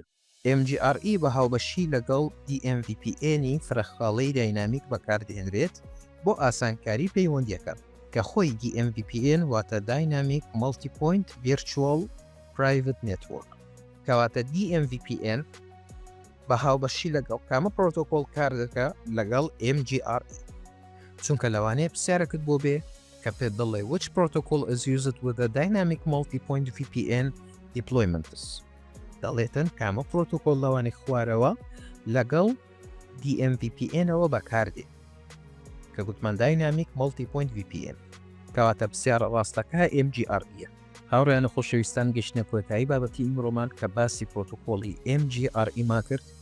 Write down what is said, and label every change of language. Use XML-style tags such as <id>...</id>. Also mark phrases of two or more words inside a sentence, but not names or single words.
<ckb>MGRE بە هاوبەشی لەگەڵ DMVPN فرەخخاڵەی داینامیک بەکاردێنرێت بۆ ئاسانکاری پەیوەندیەکان کە خۆی DMVPN واتە</ckb> <en>Dynamic Multipoint Virtual Private Network.</en> <ckb>کەواتە DMVPN بە هاوبەشی لەگەڵ کامە پرۆتۆکۆڵ کار دەکە لەگەڵ MGRE، چونکە لەوانەیە پرسیارەکەت بۆ بێ کە پێت دەڵێ</ckb> <en>which protocol is used with the Dynamic Multipoint VPN deployments.</en> <ckb>دەڵێتن کامە پرۆتۆکۆڵ لەوانەی خوارەوە لەگەڵ DMVPN-ەوە بەکاردێت کە گوتمان</ckb> <en>Dynamic Multipoint VPN.</en> <ckb>کەواتە پرسیارە ڕاستەکە MGRE. هاوڕێیانە خۆشەویستان گەشتنە کۆتایی بابەتی ئیمڕۆمان کە باسی پرۆتۆکۆڵی MGRE ما کرد.</ckb>